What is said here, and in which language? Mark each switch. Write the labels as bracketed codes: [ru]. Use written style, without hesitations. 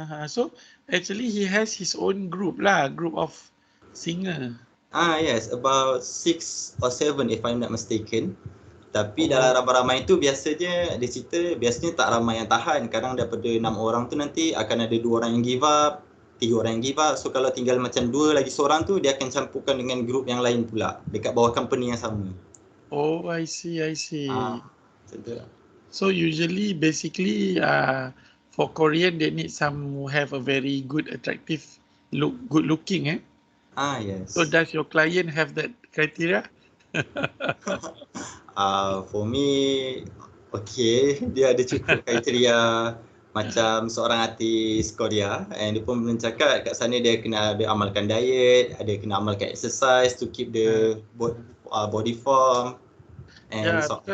[en] So actually he has his own group of singer. Yes, about 6 or 7 if I'm not mistaken. [ms] Tapi dalam ramai-ramai tu biasanya tak ramai yang tahan. Kadang daripada 6 orang tu nanti akan ada 2 orang yang give up, 3 orang yang give up. So kalau tinggal macam 2 lagi seorang tu, dia akan campurkan dengan grup yang lain pula dekat bawah company yang sama. [en] I see. [ms] Macam tu lah. [en] So usually basically for Korean they need some who have a very good attractive good looking Yes. So does your client have that criteria? For me, okay, [ms] dia ada cukup kriteria macam seorang artis Korea, and dia pun cakap kat sana dia kena ada amalkan diet, ada kena amalkan exercise [en] to keep the body form and